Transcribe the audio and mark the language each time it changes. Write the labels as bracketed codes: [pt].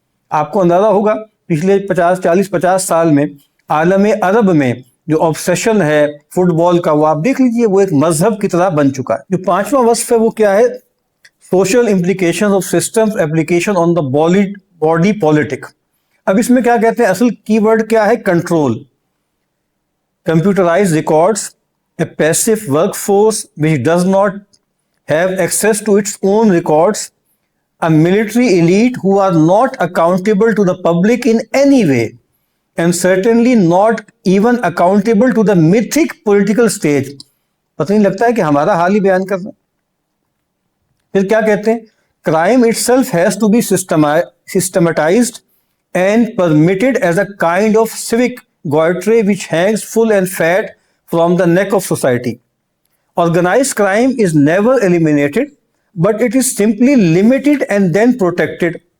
[ur] آپ کو اندازہ ہوگا پچھلے 40-50 سال میں عالم عرب میں جو آبسیشن ہے فٹ بال کا، وہ آپ دیکھ لیجئے وہ ایک مذہب کی طرح بن چکا ہے. جو پانچواں وصف ہے وہ کیا ہے، social implication of systems application on the body politic. اب اس میں کیا کہتے ہیں، اصل کی ورڈ کیا ہے، control. [en] Computerise records, a passive work force which does not have access to its own records, a military elite who are not accountable to the public in any way, and certainly not even accountable to the mythic political stage. [ur] پتہ نہیں لگتا ہے کہ ہمارا حال ہی بیان کر رہے ہیں. پھر کیا کہتے ہیں، [en] crime itself has to be systematized and permitted as a kind of civic gauntry which hangs full and fat from the neck of society. Organized crime is never eliminated, but it is simply limited and then protected.